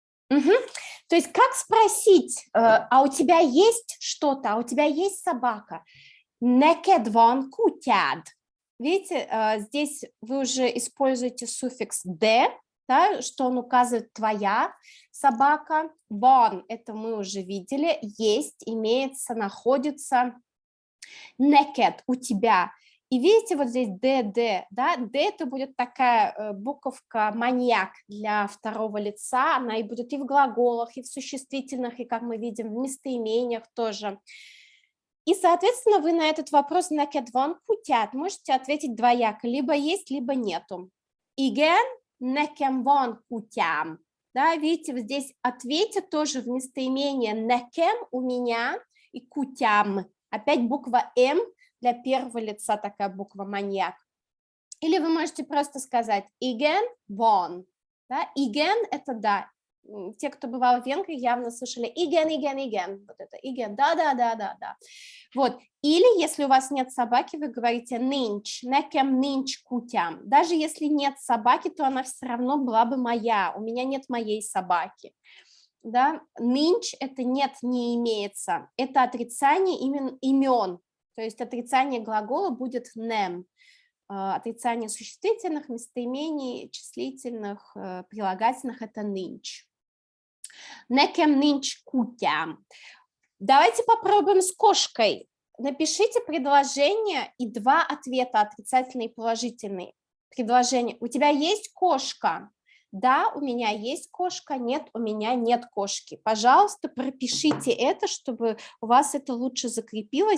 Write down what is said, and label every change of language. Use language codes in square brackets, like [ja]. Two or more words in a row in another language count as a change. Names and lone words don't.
[ru] Угу. То есть как спросить, а у тебя есть что-то, а у тебя есть собака? [hu] Neked van kutyád. [ru] Видите, здесь вы уже используете суффикс «de», да, что он указывает «твоя собака». Van – это мы уже видели, есть, имеется, находится. Neked – у тебя. И видите, вот здесь «de», да, «de» – это будет такая буковка «маньяк» для второго лица, она и будет и в глаголах, и в существительных, и, как мы видим, в местоимениях тоже. И, соответственно, вы на этот вопрос [hu] «neked van kutyád» [ru] можете ответить двояко, либо есть, либо нету. [hu] Igen, nekem van kutyám. [ru] Да, видите, вот здесь ответьте тоже в местоимение nekem у меня и kutyám. Опять буква М для первого лица, такая буква маньяк. Или вы можете просто сказать [hu] igen van. [ru] Да, igen – это да. Те, кто бывал в Венгрии, явно слышали [hu] igen, igen, igen. [ru] Вот это igen, да. Вот. Или, если у вас нет собаки, вы говорите [hu] nincs, nekem nincs kutyám. [ru] Даже если нет собаки, то она все равно была бы моя. У меня нет моей собаки. Да? Nincs – это нет, не имеется. Это отрицание имен. То есть отрицание глагола будет nem. Отрицание существительных, местоимений, числительных, прилагательных – это nincs. [hu] Nekem nincs kutyám. [ru] Давайте попробуем с кошкой. Напишите предложение и два ответа, отрицательный и положительный. Предложение. У тебя есть кошка? Да, у меня есть кошка. Нет, у меня нет кошки. Пожалуйста, пропишите это, чтобы у вас это лучше закрепилось.